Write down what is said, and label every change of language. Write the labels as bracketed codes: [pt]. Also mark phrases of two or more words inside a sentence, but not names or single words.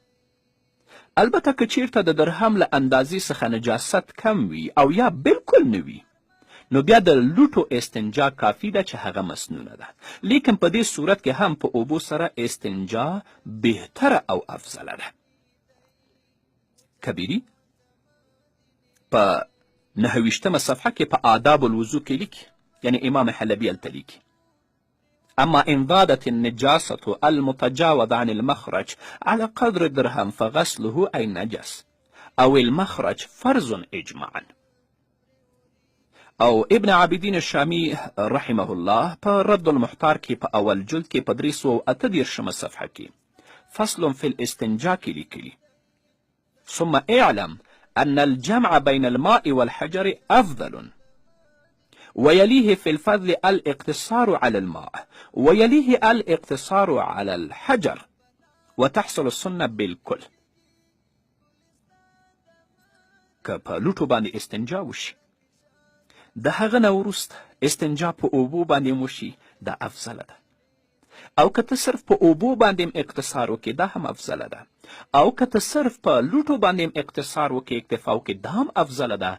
[ps] البته که چیرته د درهم له اندازې څخه نجاست کم وي او یا بالکل نه وي، نو بیا د لوټو استنجا کافی ده چې هغه مسنونه ده، لیکن په دې صورت کې هم په اوبو سره استنجا بهتره او افضله ده. کبیری په 9 صفحه کې په آداب الوضو کې لیکي، یعنی امام حلبی هلته لیکي [ar] أما إن زادت النجاسة المتجاوز عن المخرج على قدر الدرهم فغسله أي نجس او المخرج فرض اجماعا. [ps] او ابن عابدین الشامی [ar] رحمه الله [ps] په رد المحتار کې په اول جلد کې په 338 صفحه کې [ar] فصل في الاستنجاء [ps] کې لیکلي: [ar] ثم اعلم أن الجمع بين الماء والحجر أفضل، ويليه في الفضل الاقتصار على الماء، ويليه الاقتصار على الحجر، وتحصل السنة بالكل. [ps] که په لوټو باندې استنجا وشي، د هغه نه وروسته استنجا په اوبو باندې وشي، دا افضله ده. او که ته صرف په اوبو باندې اقتصار وکړې، دا هم افضله ده. او که ته صرف په لوټو باندې اقتصار وکړې، اکتفا وکړې، دا هم افضله ده.